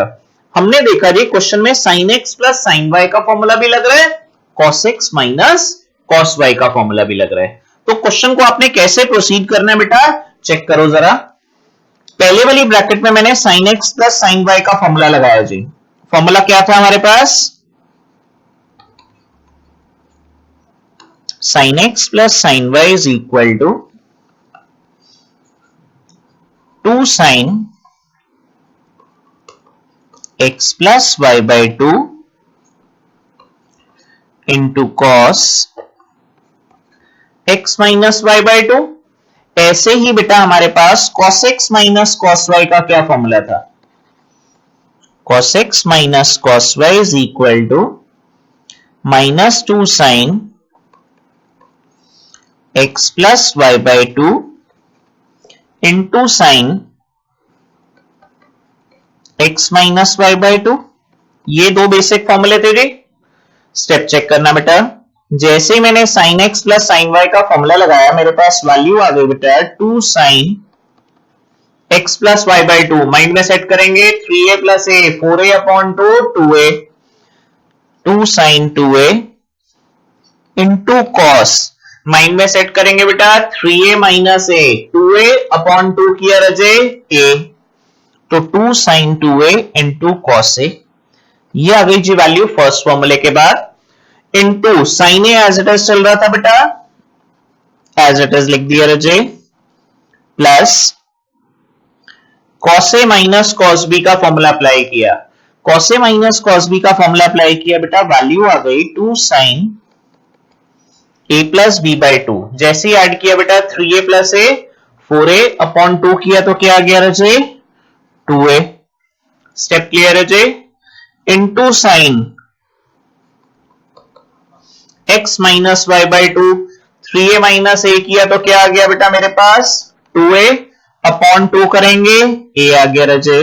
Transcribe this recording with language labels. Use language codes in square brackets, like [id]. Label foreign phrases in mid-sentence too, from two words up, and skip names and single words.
[hi] हमने देखा जी क्वेश्चन में sin x प्लस sin y का फॉर्मूला भी लग रहा है, cos x माइनस cos y का फॉर्मूला भी लग रहा है। तो क्वेश्चन को आपने कैसे प्रोसीड करना है बेटा, चेक करो जरा। पहले वाली ब्रैकेट में मैंने sin x प्लस sin y का फॉर्मूला लगाया जी। फॉर्मूला क्या था हमारे पास, [en] sin x plus sin y is equal to 2 sin x plus y by 2 into cos x minus y by 2। [hi] ऐसे ही बेटा हमारे पास cos x minus cos y का क्या फॉर्मूला था, [en] cos x minus cos y is equal to minus 2 sin x plus y by 2 into sin x minus y by 2। [hi] ये दो बेसिक फॉर्मूले थे जी। स्टेप चेक करना बेटा, जैसे ही मैंने sin x प्लस sin y का फॉर्मूला लगाया मेरे पास वैल्यू आ गई बेटा 2 sin x प्लस y by 2, माइंड में सेट करेंगे 3a प्लस a 4a अपॉन 2 2a, 2 sin 2a इंटू cos, माइंड में सेट करेंगे बेटा 3a माइनस a 2a अपॉन 2 किया रजे a, तो 2 sin 2a इंटू cos a, ये आ गई जी वैल्यू फर्स्ट फॉर्मूले के बाद, इंटू sin a [en] as it is [hi] चल रहा था बेटा, [en] as it is [hi] लिख दिया रजे, प्लस cos a माइनस cos b का [en] formula apply [hi] किया, cos a माइनस cos b का [en] formula apply [hi] किया बेटा, वैल्यू आ गई 2 sin a प्लस बी बाई 2। जैसे ही ऐड किया बेटा 3a प्लस a 4a अपॉन 2 किया तो क्या आ गया रजे 2a। [en] step clear [hi] है जी, इंटू साइन x माइनस वाई बाई 2, 3a माइनस a किया तो क्या आ गया बेटा मेरे पास 2a अपॉन 2 करेंगे a आ गया रजे।